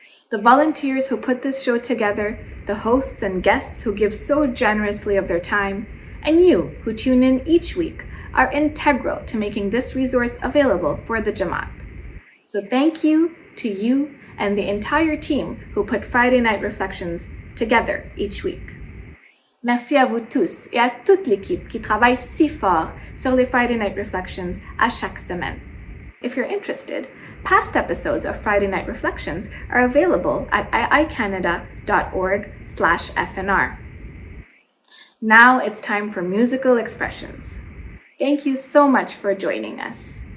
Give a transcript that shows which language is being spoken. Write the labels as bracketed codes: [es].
[en] The volunteers who put this show together, the hosts and guests who give so generously of their time, and you who tune in each week are integral to making this resource available for the Jamaat. So thank you to you and the entire team who put Friday Night Reflections together each week. [fr] Merci à vous tous et à toute l'équipe qui travaille si fort sur les Friday Night Reflections à chaque semaine. [en] If you're interested, past episodes of Friday Night Reflections are available at iicanada.org/FNR. Now it's time for musical expressions. Thank you so much for joining us.